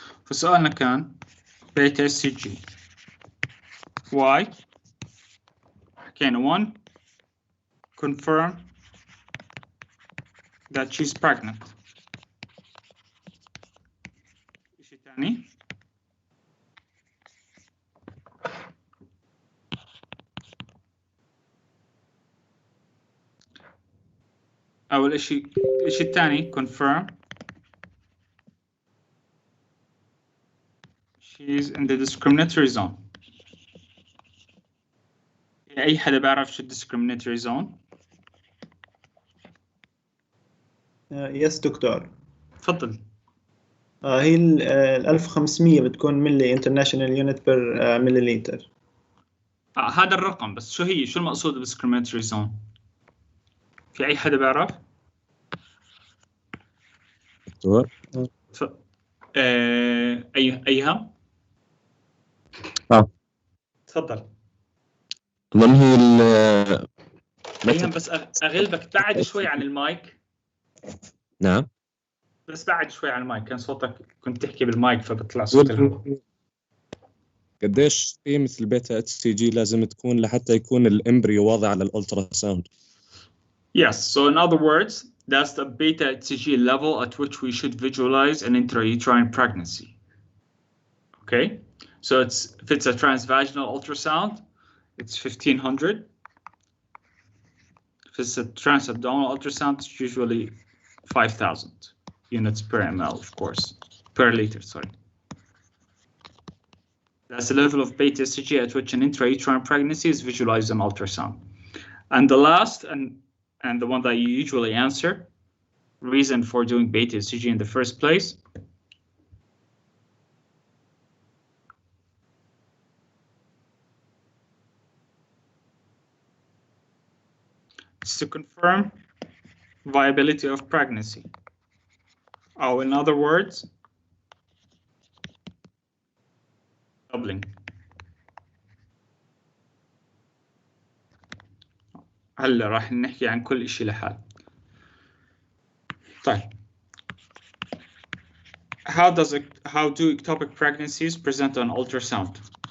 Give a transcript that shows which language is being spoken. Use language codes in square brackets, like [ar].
[ar] فسؤالنا كان بيتا سي جي واي، حكينا 1 [en] confirm that she's pregnant. [ar] شيء ثاني أول شيء الشيء الثاني [en] confirm she's in the discriminatory zone. [ar] أي حدا بيعرف شو discriminatory zone؟ يس دكتور. تفضل. هي ال 1500 بتكون ملي [en] international unit per milliliter. [ar] هذا الرقم، بس شو هي؟ شو المقصود ب discriminatory zone؟ في أي حدا بيعرف؟ دكتور. أيها؟ تفضل. من هي أيها بس أغلبك بعد شوي عن المايك. نعم. بس بعد شوي عن المايك، كان صوتك كنت تحكي بالمايك فبطلع صوت الهواء. قديش قيمة البيتا اتش سي جي لازم تكون لحتى يكون الامبريو واضح على الالترا ساوند؟ [en] Yes, so in other words, that's the beta HCG level at which we should visualize an intrauterine pregnancy. Okay, so if it's a transvaginal ultrasound, it's 1500. If it's a transabdominal ultrasound, it's usually 5000 units per ml, of course, per liter, sorry. That's the level of beta HCG at which an intrauterine pregnancy is visualized on ultrasound. And the last, and the one that you usually answer, reason for doing beta HCG in the first place. It's to confirm viability of pregnancy. Oh, in other words, doubling. [ar] هلا راح نحكي عن كل شيء لحال. طيب. [en] How do ectopic pregnancies present on ultrasound?